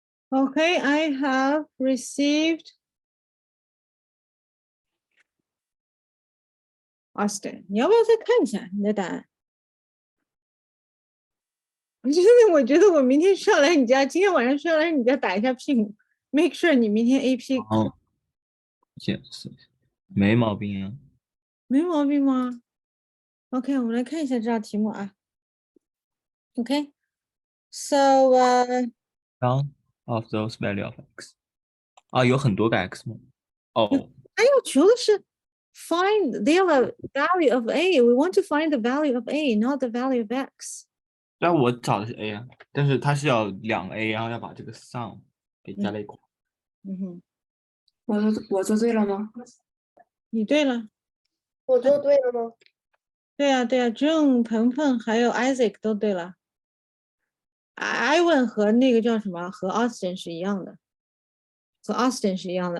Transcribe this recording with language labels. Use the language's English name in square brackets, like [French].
[English] Okay, I have received Austin. [Chinese] 你要不要再看一下你的答案？我觉得我明天需要来你家，今天晚上需要来你家打一下屁股 ， [English] make sure [Chinese] 你明天 AP 哦，解释没毛病啊。没毛病吗 ？OK， 我们来看一下这道题目啊。 [English] OK， so Sum of those value of x 啊， [Chinese] 有很多个 x 吗？哦，还有求的是 [English] find the value of a. We want to find the value of a, not the value of x. [Chinese] 但我找的是 a 啊，但是它是要2a，然后要把这个 sum 给加在一块。嗯哼，我做对了吗？你对了，我做对了吗？对啊，对啊，郑、鹏鹏还有 Isaac 都对了。Ivan 和那个叫什么，和 Austin 是一样的，和 Austin 是一样的。